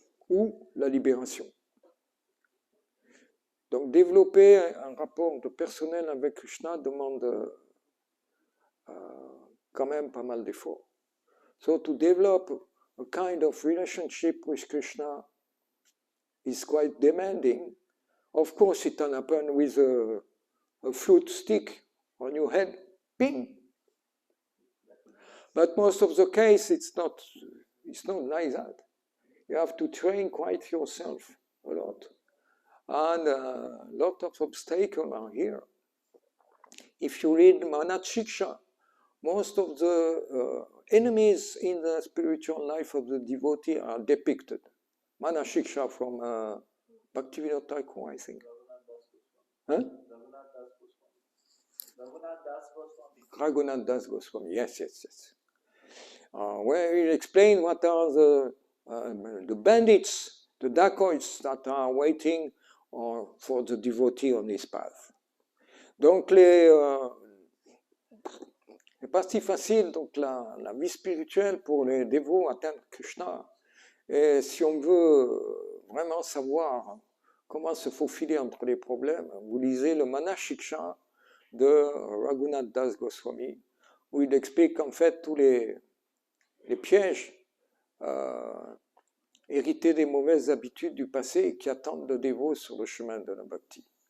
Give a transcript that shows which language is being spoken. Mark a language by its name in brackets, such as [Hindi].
[French] Ou la libération. Donc, développer un rapport de personnel avec Krishna demande quand même pas mal d'efforts. [English] So, to develop a kind of relationship with Krishna is quite demanding. Of course, it can happen with a flute stick on your head, ping. But most of the case, it's not like that. You have to train quite yourself a lot. And a lot of obstacles are here. If you read Manachiksha, most of the enemies in the spiritual life of the devotee are depicted. Manachiksha from Bhaktivinoda Thakur, I think. Huh? Raghunath Das Goswami, yes. Where he explains what are the bandits, the dacoits that are waiting for the devotee on his path. [French] Donc c'est pas si facile, donc la vie spirituelle pour les dévots atteindre Krishna. Et si on veut vraiment savoir comment se faufiler entre les problèmes, vous lisez le Manachiksha de Raghunath Das Goswami, où il explique en fait tous les pièges hérités des mauvaises habitudes du passé et qui attendent le dévot sur le chemin de la bhakti.